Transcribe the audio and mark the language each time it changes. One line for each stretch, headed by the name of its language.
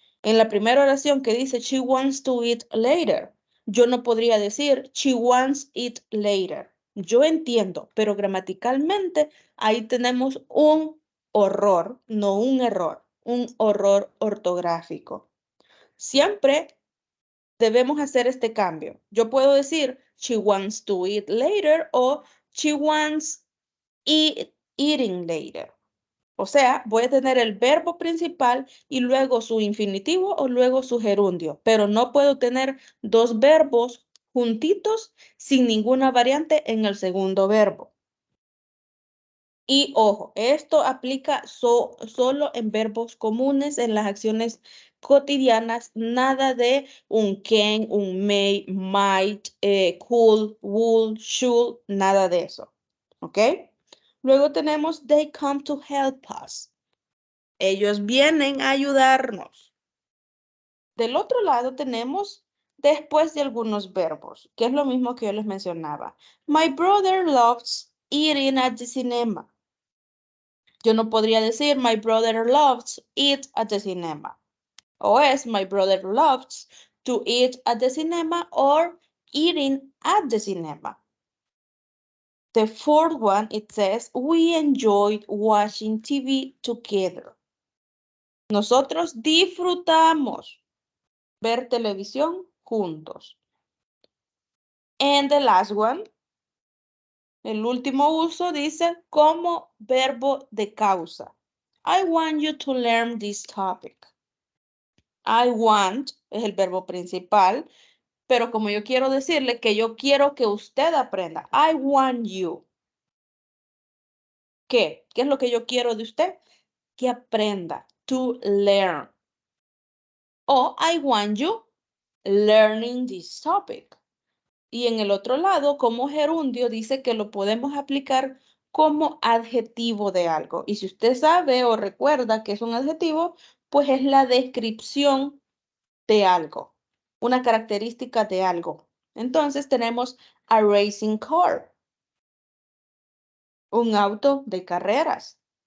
Spanish: En la primera oración que dice,
English: she wants to eat later,
Spanish: yo no podría decir,
English: she wants it later.
Spanish: Yo entiendo, pero gramaticalmente ahí tenemos un horror, no un error, un horror ortográfico. Siempre debemos hacer este cambio. Yo puedo decir,
English: she wants to eat later
Spanish: o
English: she wants eating later.
Spanish: O sea, voy a tener el verbo principal y luego su infinitivo o luego su gerundio, pero no puedo tener dos verbos juntitos sin ninguna variante en el segundo verbo. Y ojo, esto aplica solo en verbos comunes, en las acciones cotidianas, nada de un can, un may, might, could, would, should, nada de eso. ¿Ok? Luego tenemos
English: they come to help us.
Spanish: Ellos vienen a ayudarnos. Del otro lado tenemos después de algunos verbos, que es lo mismo que yo les mencionaba.
English: My brother loves eating at the cinema.
Spanish: Yo no podría decir
English: my brother loves eat at the cinema.
Spanish: O es
English: my brother loves to eat at the cinema or eating at the cinema. The fourth one, it says, we enjoyed watching TV together.
Spanish: Nosotros disfrutamos ver televisión juntos.
English: And the last one,
Spanish: el último uso dice como verbo de causa.
English: I want you to learn this topic.
Spanish: I want es el verbo principal, pero como yo quiero decirle que yo quiero que usted aprenda.
English: I want you.
Spanish: ¿Qué? ¿Qué es lo que yo quiero de usted? Que aprenda.
English: To learn. O I want you learning this topic.
Spanish: Y en el otro lado, como gerundio, dice que lo podemos aplicar como adjetivo de algo. Y si usted sabe o recuerda que es un adjetivo, pues es la descripción de algo, una característica de algo. Entonces tenemos
English: a racing car,
Spanish: un auto de carreras.